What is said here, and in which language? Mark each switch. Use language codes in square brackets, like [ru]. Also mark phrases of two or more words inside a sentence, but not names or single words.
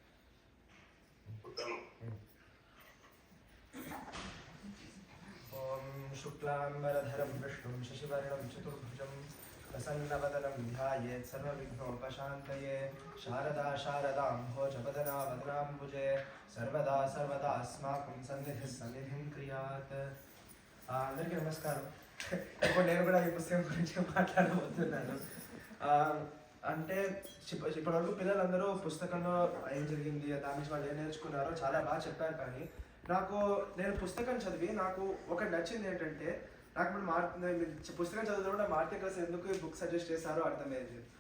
[sa] ॐ शुक्लाम्बरधरं विष्णुं शशिवर्णं चतुर्भुजं प्रसन्नवदनं ध्यायेत् सर्वविघ्नोपशान्तये। शारदा शारदाम्भोजवदना वदनाम्बुजे सर्वदा अस्माकं सन्निधिं क्रियात्। [te] అందరికీ నమస్కారం. ఇప్పుడు నేను కూడా ఈ పుస్తకం గురించి మాట్లాడబోతున్నాను. అంటే ఇప్పటివరకు పిల్లలందరూ పుస్తకంలో ఏం జరిగింది, దాని నుంచి వాళ్ళు ఏం నేర్చుకున్నారో చాలా బాగా చెప్పారు. కానీ నేను పుస్తకం చదివి నాకు ఒకటి నచ్చింది ఏంటంటే, నాకు ఇప్పుడు పుస్తకం చదువుతున్నప్పుడు [en] market class [te] ఎందుకు ఈ [en] book suggest [te] చేశారో అర్థమైంది.